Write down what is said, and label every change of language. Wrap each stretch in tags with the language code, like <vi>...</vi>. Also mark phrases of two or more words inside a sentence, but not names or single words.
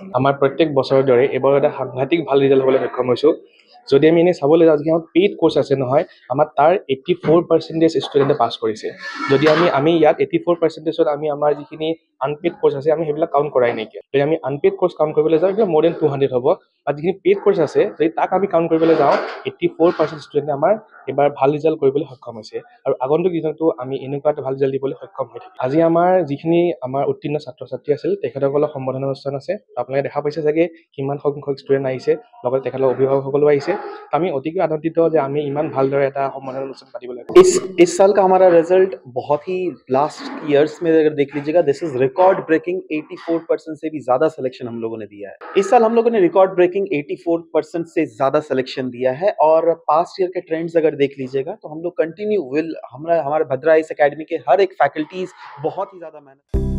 <as>আমাৰ প্ৰত্যেক বছৰৰ দৰে এবাৰ এটা সাংঘাতিক ভাল ৰিজাল্ট হ'বলৈ সক্ষম হৈছোঁ যদি আমি এনে চাবলৈ যাওঁ যে</as> <en>paid course</en> <as>আছে নহয় আমাৰ তাৰ 84% ষ্টুডেণ্টে পাছ কৰিছে যদি আমি ইয়াত 84%ত আমি আমাৰ যিখিনি</as> <en>unpaid course</en> <as>আছে আমি সেইবিলাক কাউণ্ট কৰাই নাইকিয়া যদি আমি</as> <en>unpaid course count</en> <as>কৰিবলৈ যাওঁ এটা</as> <en>more than</en> <as>200 হ'ব আৰু যিখিনি</as> <en>paid course</en> <as>আছে যদি তাক আমি কাউণ্ট কৰিবলৈ যাওঁ 84% ষ্টুডেণ্টে আমাৰ এবাৰ ভাল ৰিজাল্ট কৰিবলৈ সক্ষম হৈছে আৰু আগন্তুক দিনতো আমি এনেকুৱা এটা ভাল ৰিজাল্ট দিবলৈ সক্ষম হৈ থাকিম আজি আমাৰ যিখিনি আমাৰ উত্তীৰ্ণ ছাত্ৰ-ছাত্ৰী আছিল তেখেতসকলৰ সম্বৰ্ধনা অনুষ্ঠান আছে আপোনালোকে দেখা পাইছে চাগে কিমান সংখ্যক ষ্টুডেণ্ট আহিছে লগতে তেখেতৰ অভিভাৱকসকলো আহিছে আমি অতিকৈ আনন্দিত যে আমি ইমান ভালদৰে এটা সম্বৰ্ধনা অনুষ্ঠান পাতিবলৈ</as> <hi>इस साल का हमारा रिजल्ट बहुत ही</hi> <en>last years</en> <hi>में अगर देख लीजिएगा</hi> <en>this is record breaking</en> <hi>84% से भी ज्यादा सिलेक्शन हम लोगों ने दिया है इस साल हम लोगों ने</hi> <en>record breaking</en> <hi>84% से ज्यादा सिलेक्शन दिया है और</hi> <en>past year</en> <hi>के ट्रेंड्स अगर देख लीजिएगा तो हम लोग</hi> <en>continue will</en> <hi>हमारे भद्रा IAS एकेडमी के हर एक फैकल्टीज बहुत ही ज्यादा मेहनत</hi>